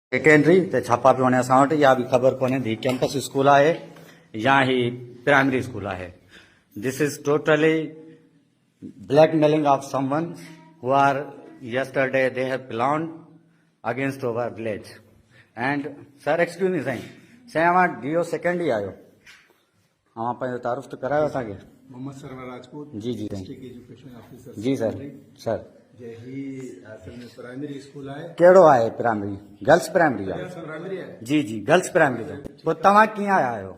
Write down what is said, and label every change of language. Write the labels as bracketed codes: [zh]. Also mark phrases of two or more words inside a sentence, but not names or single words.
[sd] सेकेंडरी ते छापा पे होने असां वटि इहा बि ख़बर कोन्हे ही [en] campus school [sd] आहे या ही [en] primary school [sd] आहे. [en] this is totally blackmailing of someone who are yesterday they have planned against our village. And sir, excuse me [sd] साईं, साईं अवां DO सेकेंड ई आहियो, अवां पंहिंजो तारुफ़ त करायो असांखे. मोहम्मद सरवर राजपूत जी जी साईं. [en] district education officer. [sd] जी सर. सर जे ही असल में [en] primary school [sd] आहे. कहिड़ो आहे प्राइमरी? [en] girls primary [sd] आहे? प्राइमरी आहे. जी जी [en] girls primary [sd] जो. पोइ तव्हां कीअं आया आहियो?